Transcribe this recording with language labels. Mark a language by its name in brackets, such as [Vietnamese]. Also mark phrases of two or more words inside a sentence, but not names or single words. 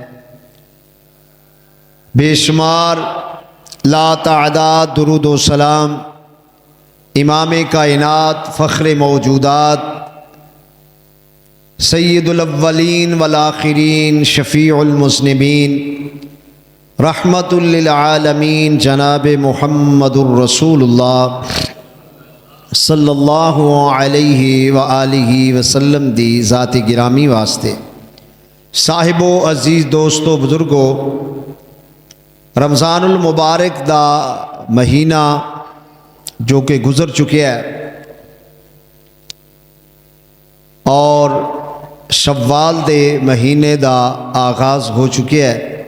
[Urdu] بے شمار لا تعداد درود و سلام امام کائنات فخر موجودات [Arabic] سيد الأولين وال آخرين شفيع المذنبين رحمة للعالمين جناب محمد رسول الله صلى الله عليه وآله وسلم [Punjabi] ਦੀ ਜ਼ਾਤ ਗਰਾਮੀ ਵਾਸਤੇ ਸਾਹਿਬੋ ਅਜ਼ੀਜ਼ ਦੋਸਤੋ ਬਜ਼ੁਰਗੋ ਰਮਜ਼ਾਨੁਲ ਮੁਬਾਰਕ ਦਾ ਮਹੀਨਾ ਜੋ ਕਿ ਗੁਜ਼ਰ ਚੁੱਕੇ ਹੈ ਔਰ ਸ਼ੱਵਾਲ ਦੇ ਮਹੀਨੇ ਦਾ ਆਗਾਜ਼ ਹੋ ਚੁੱਕੇ ਹੈ।